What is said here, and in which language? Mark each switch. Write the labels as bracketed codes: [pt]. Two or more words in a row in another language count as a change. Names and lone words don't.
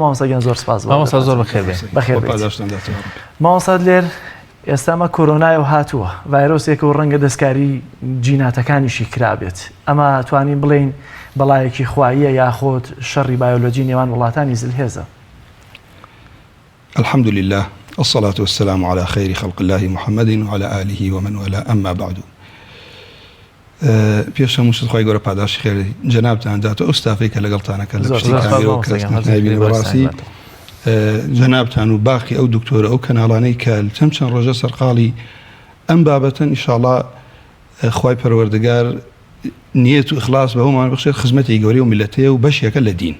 [ckb] مامۆستا گیان زۆر سپاس. مامۆستا زۆر بەخێر بێت. مامۆستا دلێر ئێستا ئەمە کۆرۆنایە و هاتووە ڤایرۆسێکە و ڕەنگە دەستکاری جیناتەکانیشی کرابێت. ئەمە توانین بڵێین بەڵایەکی خواییە یاخۆت شەڕی بایۆلۆجی نێوان وڵاتانی زلهێزە؟ [ar] الحمد لله والصلاة والسلام على خير خلق الله محمد وعلى آله ومن والاه أما بعد. [ckb] پێشە موشت خۆی گەورە پاداشی خێر جەنابتان داتە ئەو ستافەی کە لەگەڵتانەکە لە پشتی کامێرە و کەسنەبینی بەڕاستی جەنابتان و باقی ئەو دکتۆرە ئەو کەناڵانەی کە چەند ڕۆژە سەرقاڵی ئەم بابەتن ئینشاءڵڵا خوای پەروەردگار نیەت و ئیخلاص بەوەمان بخشێت خزمەتی گەورەی و میلەتەیە و بەشێکە لە دین.